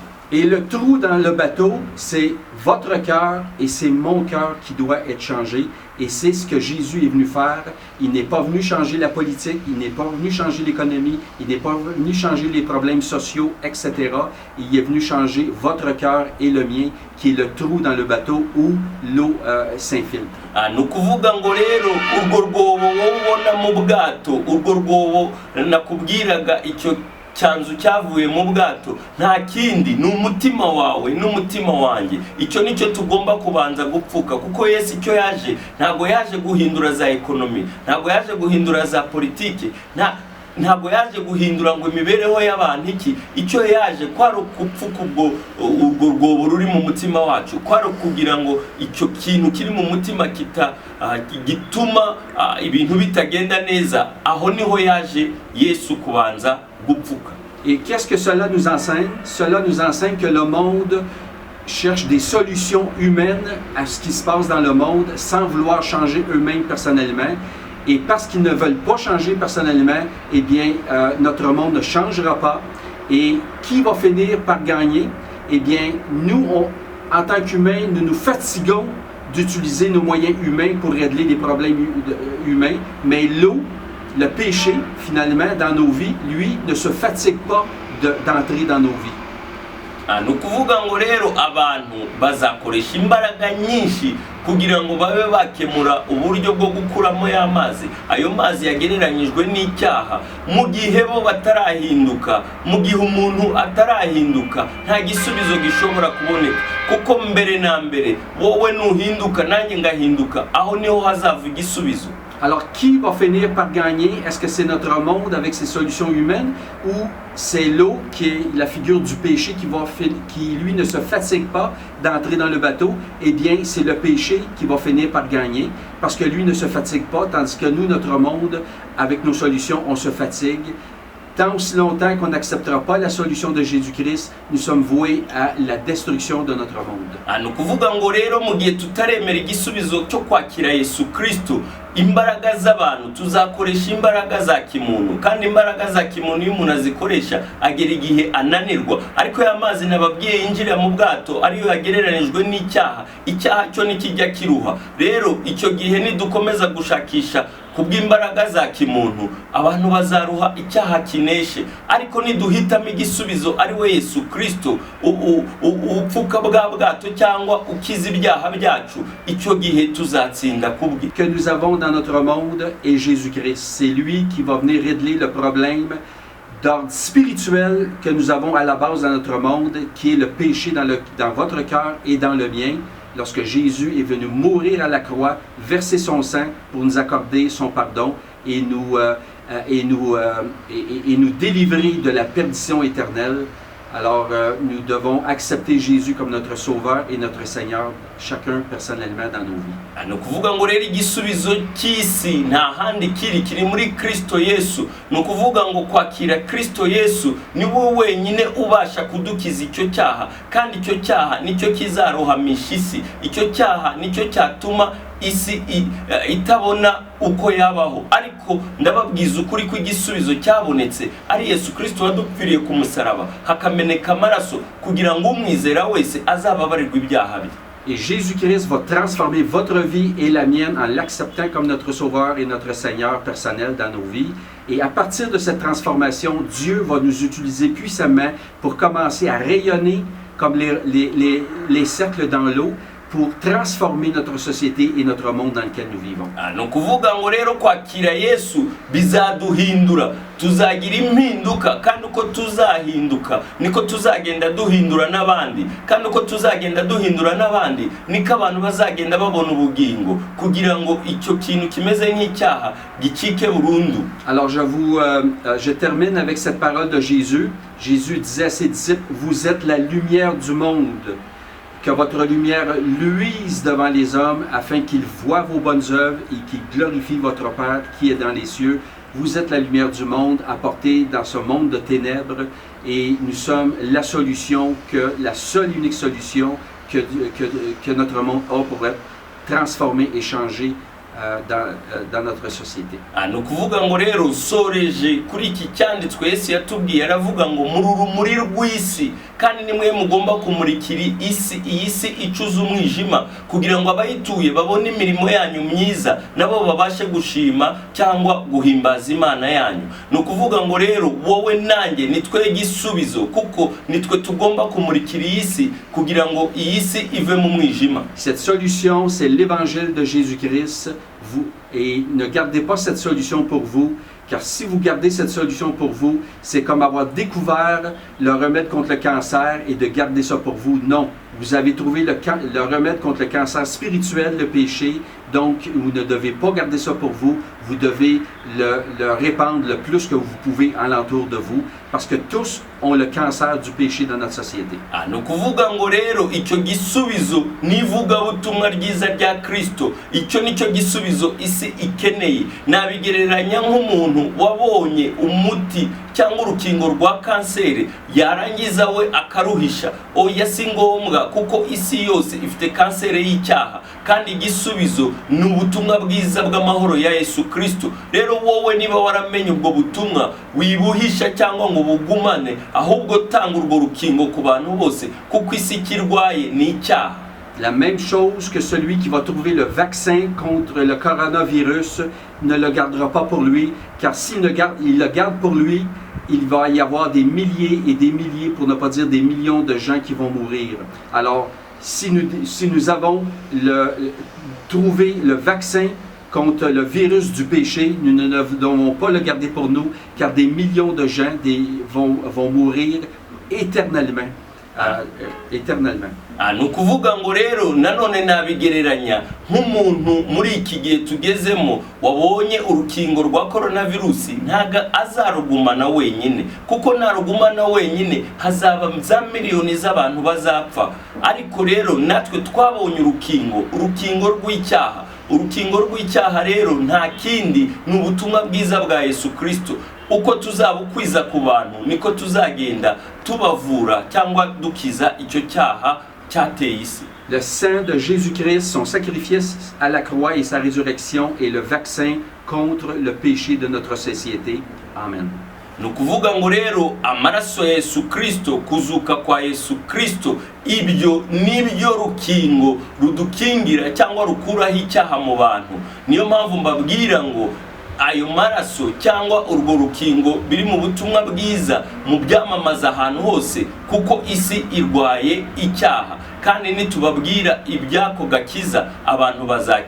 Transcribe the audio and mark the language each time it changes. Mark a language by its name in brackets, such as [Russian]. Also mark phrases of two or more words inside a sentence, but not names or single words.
[French] Et le trou dans le bateau, c'est votre cœur et c'est mon cœur qui doit être changé. Et c'est ce que Jésus est venu faire. Il n'est pas venu changer la politique, il n'est pas venu changer l'économie, il n'est pas venu changer les problèmes sociaux, etc. Il est venu changer votre cœur et le mien, qui est le trou dans le bateau où l'eau s'infiltre. [Kinyarwanda] Nukuvuga ngo rero urwo rwobo wobona mu bwato, urwo rwobo nakubwiraga icyo cyanzu cyavuye mu bwato nta kindi ni umutima wawe n'umutima wanjye. Icyo nicyo tugomba kubanza gupfuka, kuko Yesu icyo yaje ntago yaje guhindura za ekonomi, ntago yaje guhindura za politiki, ntago yaje guhindura ngo imibereho y'abantu iki. Icyo yaje kwari ukupfuka urwo rwobo ruri mu mutima wacu, kwari kugira ngo icyo kintu kiri mu mutima gituma ibintu bitagenda neza. Aho niho yaje Yesu kubanza gupfuka. [French] Et qu'est-ce que cela nous enseigne? Cela nous enseigne que le monde cherche des solutions humaines à ce qui se passe dans le monde sans vouloir changer eux-mêmes personnellement. Et parce qu'ils ne veulent pas changer personnellement, eh bien, notre monde ne changera pas. Et qui va finir par gagner? Eh bien, nous, en tant qu'humains, nous nous fatiguons d'utiliser nos moyens humains pour régler les problèmes humains. Mais l'eau, le péché, finalement, dans nos vies, lui, ne se fatigue pas d'entrer dans nos vies. [Kinyarwanda] Nukuvuga ngo rero abantu bazakoresha imbaraga nyinshi kugira ngo babe bakemura uburyo bwo gukuramo y'amazi. Ayo mazi yagereranyijwe n'icyaha. Mu gihe bo batarahinduka, mu gihe umuntu atarahinduka, nta gisubizo gishobora kuboneka, kuko mbere na mbere wowe nuhinduka nanjye ngahinduka, aho niho hazava igisubizo. [French] Alors, qui va finir par gagner? Est-ce que c'est notre monde avec ses solutions humaines ou c'est l'eau qui est la figure du péché qui lui ne se fatigue pas d'entrer dans le bateau? Eh bien, c'est le péché qui va finir par gagner parce que lui ne se fatigue pas, tandis que nous, notre monde, avec nos solutions, on se fatigue. Tant aussi longtemps qu'on n'acceptera pas la solution de Jésus-Christ, nous sommes voués à la destruction de notre monde. [Kinyarwanda] ni ukuvuga ngo rero mu gihe tutaremera igisubizo cyo kwakira Yesu Kristo, imbaraga z'abantu tuzakoresha imbaraga za kimuntu, kandi imbaraga za kimuntu iyo umuntu azikoresha agera igihe ananirwa. Ariko ya mazi nababwiye yinjira mu bwato ariyo yagereranijwe n'icyaha, icyaha cyo nikijya kiruha. Rero icyo gihe nidukomeza gushakisha kubw'imbaraga za kimuntu, abantu bazaruha icyaha kineshe. Ariko niduhitamo igisubizo ari we Yesu Kristo, upfuka bwa bwato cyangwa ukiza ibyaha byacu, icyo gihe tuzatsinda kubwi. [French] Que nous avons dans notre monde est Jésus-Christ. C'est lui qui va venir régler le problème d'ordre spirituel que nous avons à la base dans notre monde, qui est le péché dans votre cœur et dans le mien. Lorsque Jésus est venu mourir à la croix, verser son sang pour nous accorder son pardon et nous délivrer de la perdition éternelle. Alors, nous devons accepter Jésus comme notre Sauveur et notre Seigneur, chacun personnellement dans nos vies. [Kinyarwanda] Ni ukuvuga ngo rero igisubizo cy'isi nta handi kiri muri Kristo Yesu. Ni ukuvuga ngo kwakira Kristo Yesu ni we wenyine ubasha kudukiza icyo cyaha, kandi icyo cyaha nicyo kizarohamisha isi. Icyo cyaha nicyo cyatuma isi itabona uko yabaho. Ariko ndababwiza ukuri ko igisubizo cyabonetse ari Yesu Kristo wadupfiriye ku musaraba, hakameneka amaraso kugira ngo umwizera wese azababarirwe ibyaha bye. [French] Et Jésus-Christ va transformer votre vie et la mienne en l'acceptant comme notre Sauveur et notre Seigneur personnel dans nos vies. Et à partir de cette transformation, Dieu va nous utiliser puissamment pour commencer à rayonner comme les cercles dans l'eau, pour transformer notre société et notre monde dans lequel nous vivons. [Kinyarwanda] Ni ukuvuga ngo rero kwakira Yesu bizaduhindura, tuzagira impinduka, kandi uko tuzahinduka niko tuzagenda duhindura n'abandi, kandi uko tuzagenda duhindura n'abandi niko abantu bazagenda babona ubugingo, kugira ngo icyo kintu kimeze nk'icyaha gicike burundu. [French] Alors je termine avec cette parole de Jésus. Jésus disait à ses disciples, vous êtes la lumière du monde. Que votre lumière luise devant les hommes afin qu'ils voient vos bonnes œuvres et qu'ils glorifient votre Père qui est dans les cieux. Vous êtes la lumière du monde apportée dans ce monde de ténèbres et nous sommes la solution, la seule unique solution que notre monde a pour être transformé et changé dans notre société. [Kinyarwanda] Ni ukuvuga ngo rero soreje kuri iki cyanditswe Yesu yatubwiye, aravuga ngo muri urumuri rw'isi, kandi nimwe mugomba kumurikira iyi si icuza umwijima, kugira ngo abayituye babone imirimo yanyu myiza nabo babashe gushima cyangwa guhimbaza Imana yanyu. Ni ukuvuga ngo rero wowe nanjye nitwe gisubizo, kuko nitwe tugomba kumurikira iyi si kugira ngo iyi si ive mu mwijima. [French] Cette solution, c'est l'évangile de Jésus-Christ. Et ne gardez pas cette solution pour vous, car si vous gardez cette solution pour vous, c'est comme avoir découvert le remède contre le cancer et de garder ça pour vous. Non, vous avez trouvé le remède contre le cancer spirituel, le péché, donc vous ne devez pas garder ça pour vous, vous devez le répandre le plus que vous pouvez alentour de vous, parce que tous ont le cancer du péché dans notre société. [Kinyarwanda] Ni ukuvuga ngo rero icyo gisubizo n'ivugabutumwa ryiza rya Kristo, icyo nicyo gisubizo isi ikeneye. Nabigereranya nk'umuntu wabonye umuti cyangwa urukingo rwa kanseri, yarangiza we akaruhisha. Oya, si ngombwa, kuko isi yose ifite kanseri y'icyaha, kandi igisubizo ni ubutumwa bwiza bw'amahoro ya Yesu Kristo. Rero wowe niba waramenye ubwo butumwa, wibuhisha cyangwa ngo bugumane, ahubwo tanga urwo rukingo ku bantu bose, kuko isi kirwaye ni icyaha. [French] La même chose que celui qui va trouver le vaccin contre le coronavirus ne le gardera pas pour lui, car s'il le garde pour lui, il va y avoir des milliers et des milliers, pour ne pas dire des millions de gens qui vont mourir. Alors, si nous avons trouvé le vaccin contre le virus du péché, nous ne devons pas le garder pour nous, car des millions de gens vont mourir éternellement. Éternellement. [Kinyarwanda] nukuvuga ngo rero nanone nabigereranya nk'umuntu muri iki gihe tugezemo wabonye urukingo rwa coronavirus ntaga azarugumana wenyine, kuko narugumana wenyine hazaba za miliyoni z'abantu bazapfa. Ariko rero natwe twabonye urukingo rw'icyaha. Urukingo rw'icyaha rero nta kindi ni ubutumwa bwiza bwa Yesu Kristo. Uko tuzabukwiza ku bantu niko tuzagenda tubavura cyangwa dukiza icyo cyaha cyateye isi. [French] Le sang de Jésus-Christ, son sacrifice à la croix et sa résurrection est le vaccin contre le péché de notre société. Amen. [Kinyarwanda] Nukuvuga ngo rero amaraso ya Yesu Kristo, kuzuka kwa Yesu Kristo, ibyo nibyo rukingo rudukingira cyangwa rukuraho icyaha mu bantu. Niyo mpamvu mbabwira ngo ayo maraso cyangwa urwo rukingo biri mu butumwa bwiza mu byamamaza ahantu hose, kuko isi irwaye icyaha, kandi nitubabwira ibyako gakiza abantu bazakizwa.